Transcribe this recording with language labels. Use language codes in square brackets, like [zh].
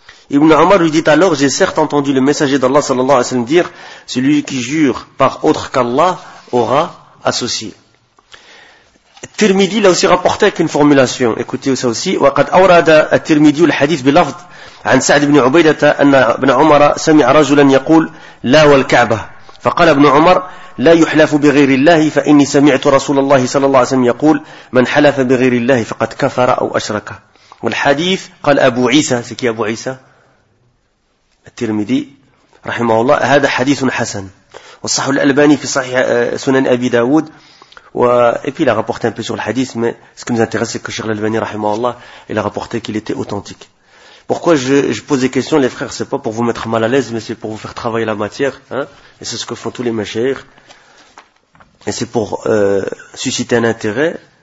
[fr] Ibn Omar lui dit alors, j'ai certes entendu le messager d'Allah sallallahu alayhi wa sallam dire, celui qui jure par autre qu'Allah aura associé. Tirmidhi l'a aussi rapporté avec une formulation, écoutez ça aussi, [ar] wa qad awrada at-Tirmidhi al-hadith bil-lafd an Sa'd ibn Ubaidah anna Ibn Omar sami'a rajulan yaqul la wal Kaaba. فقال ابن عمر لا يحلف بغير الله فإني سمعت رسول الله صلى الله عليه وسلم يقول من حلف بغير الله فقد كفر أو أشرك. والحديث قال أبو عيسى سكي أبو عيسى الترمذي رحمه الله هذا حديث حسن. والصحيح الألباني في صحيح سنن أبي داود و [fr] et puis il a rapporté un peu sur le hadith, mais ce qui nous intéresse c'est que Cheikh l'Albani rahimahullah il a rapporté qu'il était authentique. Pourquoi je pose des questions, les frères, c'est pas pour vous mettre mal à l'aise, mais c'est pour vous faire travailler la matière, hein. Et c'est ce que font tous les mashayikh. Et c'est pour susciter un intérêt.